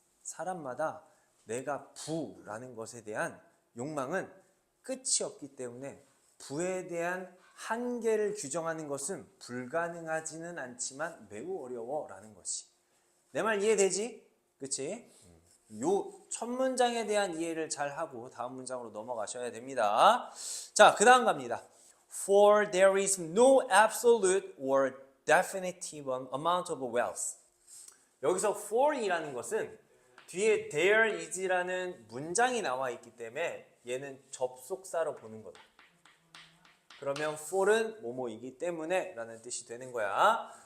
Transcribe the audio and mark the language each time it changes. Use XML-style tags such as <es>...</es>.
<ko>사람마다 내가 부라는 것에 대한 욕망은 끝이 없기 때문에 부에 대한 한계를 규정하는 것은 불가능하지는 않지만 매우 어려워라는 것이. 내 말 이해되지? 그치? 요 첫 문장에 대한 이해를 잘 하고 다음 문장으로 넘어가셔야 됩니다. 자, 그 다음 갑니다.</ko> <en>For there is no absolute or definitive amount of wealth.</en> <ko>여기서 for이라는 것은 뒤에 there is라는 문장이 나와 있기 때문에 얘는 접속사로 보는 거다. 그러면 for은 뭐뭐이기 때문에 라는 뜻이 되는 거야.</ko>